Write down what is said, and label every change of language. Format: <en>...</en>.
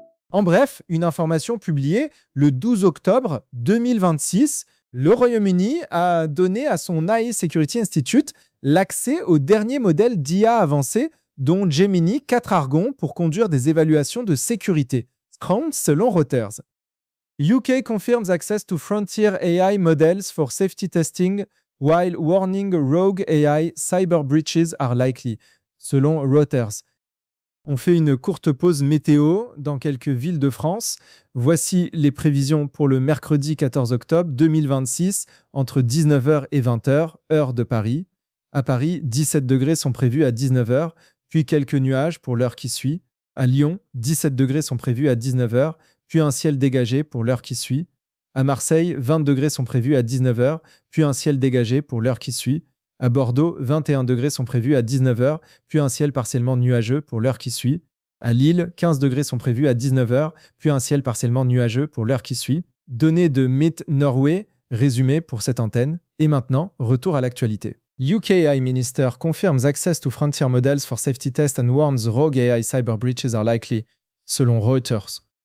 <fr>En bref, une information publiée le 12 octobre 2026, le Royaume-Uni a donné à son AI Security Institute l'accès au dernier modèle d'IA avancé, dont Gemini 4 Argon, pour conduire des évaluations de sécurité, Scrum selon Reuters.</fr> <en>UK confirms access to frontier AI models for safety testing while warning rogue AI cyber breaches are likely,</en> <fr>selon Reuters. On fait une courte pause météo dans quelques villes de France. Voici les prévisions pour le mercredi 14 octobre 2026 entre 19h et 20h, heure de Paris. À Paris, 17 degrés sont prévus à 19h, puis quelques nuages pour l'heure qui suit. À Lyon, 17 degrés sont prévus à 19h, puis un ciel dégagé pour l'heure qui suit. À Marseille, 20 degrés sont prévus à 19h, puis un ciel dégagé pour l'heure qui suit. À Bordeaux, 21 degrés sont prévus à 19h, puis un ciel partiellement nuageux pour l'heure qui suit. À Lille, 15 degrés sont prévus à 19h, puis un ciel partiellement nuageux pour l'heure qui suit. Données de Meet Norway, résumé pour cette antenne. Et maintenant, retour à l'actualité.</fr> <en>UK AI Minister confirms access to frontier models for safety tests and warns rogue AI cyber breaches are likely,</en> <fr>selon Reuters.</fr>